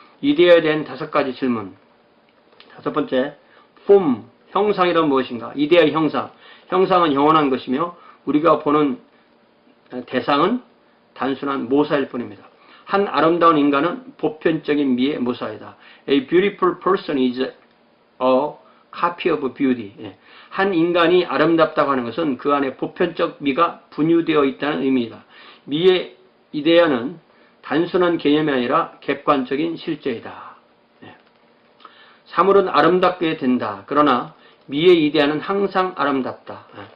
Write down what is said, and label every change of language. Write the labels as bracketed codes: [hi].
[ko] 이데아에 대한 5가지 질문. 5번째, form, 형상이란 무엇인가? 이데아의 형상. 형상은 영원한 것이며 우리가 보는 대상은 단순한 모사일 뿐입니다. 한 아름다운 인간은 보편적인 미의 모사이다. [en] A beautiful person is a copy of beauty. [ko] 한 인간이 아름답다고 하는 것은 그 안에 보편적 미가 분유되어 있다는 의미이다. 미의 이데아는 단순한 개념이 아니라 객관적인 실제이다. 사물은 아름답게 된다. 그러나 미의 이데아는 항상 아름답다.